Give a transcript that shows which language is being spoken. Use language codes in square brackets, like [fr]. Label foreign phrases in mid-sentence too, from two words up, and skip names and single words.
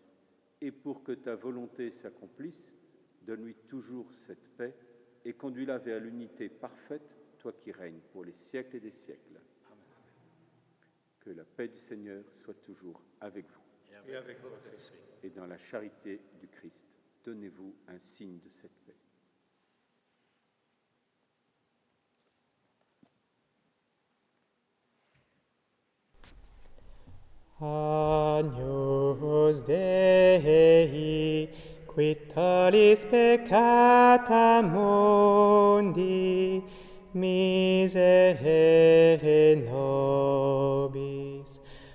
[fr] Et pour que ta volonté s'accomplisse, donne-lui toujours cette paix et conduis-la vers l'unité parfaite, toi qui règnes pour les siècles des siècles. » Amen. Que la paix du Seigneur soit toujours avec vous. Et avec votre esprit. Et dans la charité du Christ, donnez-vous un signe de cette paix. [la] Agnus Dei, qui tollis peccata mundi, miserere nobis.